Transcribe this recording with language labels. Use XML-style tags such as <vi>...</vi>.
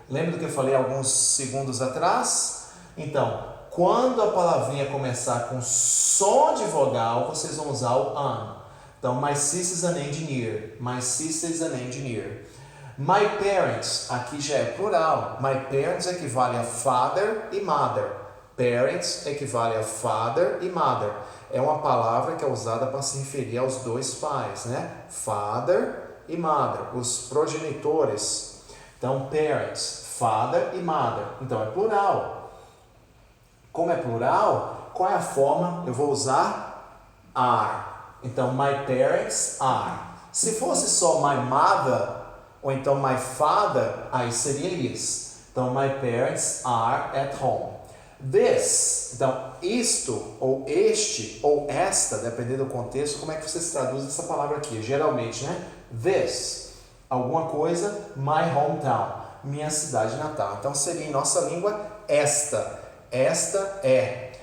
<pt>Lembra do que eu falei alguns segundos atrás? Então, quando a palavrinha começar com som de vogal, vocês vão usar o an.</pt> <en>Então, my sister is an engineer. My sister is an engineer. My parents,</en> <pt>aqui já é plural.</pt> <en>My parents</en> <pt>equivale a father e mother. Parents equivale a father e mother. É uma palavra que é usada para se referir aos dois pais, né? Father e mother, os progenitores. Então, parents, father e mother. Então, é plural. Como é plural, qual é a forma? Eu vou usar are. Então,</pt> <en>my parents are.</en> <pt>Se fosse só</pt> <en>my mother,</en> <pt>ou então</pt> <en>my father,</en> <pt>aí seria is.</pt> <en>Então, my parents are at home.</en> <pt>This, então, isto, ou este, ou esta, dependendo do contexto, como é que vocês traduzem essa palavra aqui? Geralmente, né? This, alguma coisa,</pt> <en>my hometown,</en> <pt>minha cidade natal. Então, seria em nossa língua, esta. Esta é.</pt>